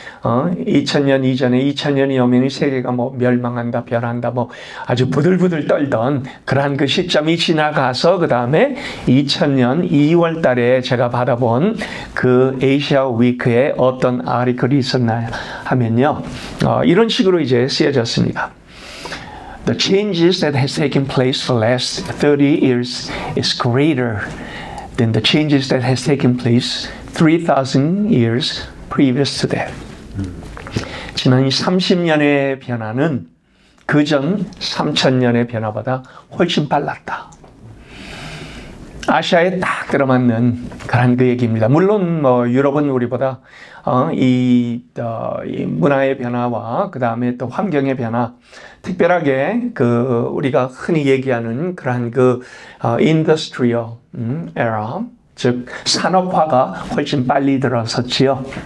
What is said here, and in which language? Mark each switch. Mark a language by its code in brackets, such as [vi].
[ko] 2000년 이전에 2000년이 오면 세계가 뭐 멸망한다, 변한다, 뭐 아주 부들부들 떨던 그러한 그 시점이 지나가서 그 다음에 2000년 2월 달에 제가 받아본 그 아시아 위크에 어떤 아티클이 있었나 하면요. 이런 식으로 이제 쓰여졌습니다. [en] The changes that has taken place for the last 30 years is greater than the changes that has taken place 3,000 years previous to that. [ko] 지난 30년의 변화는 그전 3,000년의 변화보다 훨씬 빨랐다. 아시아에 딱 들어맞는 그런 그 얘기입니다. 물론 뭐 유럽은 우리보다 이 문화의 변화와 그 다음에 또 환경의 변화, 특별하게 그 우리가 흔히 얘기하는 그러한 그 industrial era, 즉 산업화가 훨씬 빨리 들어섰지요.